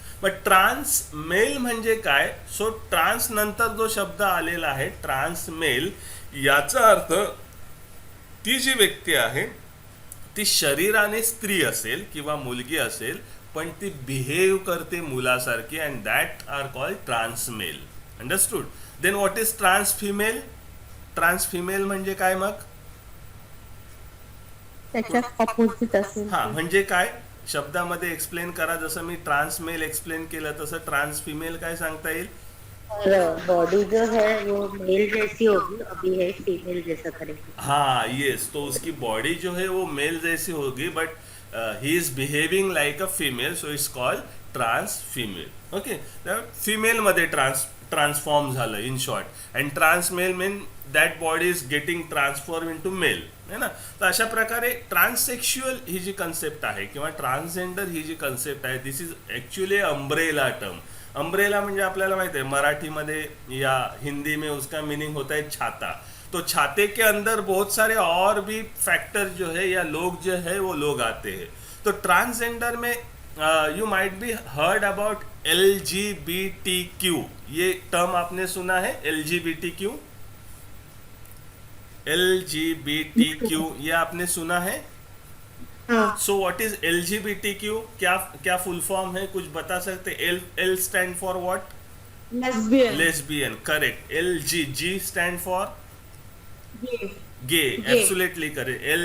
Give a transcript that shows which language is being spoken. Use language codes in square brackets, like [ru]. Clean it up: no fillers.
[mr] But trans mail म्हणजे काय? So trans नंतर जो शब्द आलेला आहे ट्रान्स मेल, याचा अर्थ ती जी व्यक्ती आहे ती शरीराने स्त्री असेल किंवा मुलगी असेल, पण ती बिहेव करते मुलासारखी, [en] And that are called trans male. Understood? Then what is trans female? [mr] Trans female म्हणजे काय मग? त्याच्या ऑपोजिट असेल. हा, म्हणजे काय शब्दामध्ये एक्सप्लेन करा. जसं मी ट्रान्स मेल एक्सप्लेन केलं तसं ट्रान्स फिमेल काय सांगता येईल? [hi] बॉडी जो है वो मेल जैसी होगी, अभी है फीमेल जैसा करेगी. [en] हाँ यस, [hi] तो उसकी बॉडी जो है वो मेल जैसी होगी, [en] But he is behaving like a female, so it's called trans female. [mr] Okay, female मध्ये ट्रान्सफॉर्म झालं in short. [en] And trans male mean that body is getting transform into male, है ना. [mr] तर अशा प्रकारे ट्रान्ससेक्शुअल ही जी कन्सेप्ट आहे किंवा ट्रान्सजेंडर ही जी concept आहे, [en] This is actually umbrella term. [mr] Umbrella म्हणजे आपल्याला माहिती आहे मराठीमध्ये [hi] या हिंदी में उसका मीनिंग होता है छाता. तो छाते के अंदर बहुत सारे और भी फैक्टर जो है या लोग जो है वो लोग आते हैं. तो ट्रांसजेंडर में [en] You might be heard about LGBTQ. [hi] ये टर्म आपने सुना है? LGBTQ, LGBTQ ये आपने सुना है? [en] So what is LGBTQ? [hi] क्या फुल फॉर्म है, कुछ बता सकते? [en] L stand for what? Lesbian. Lesbian, correct. G stand for gay, absolutely correct.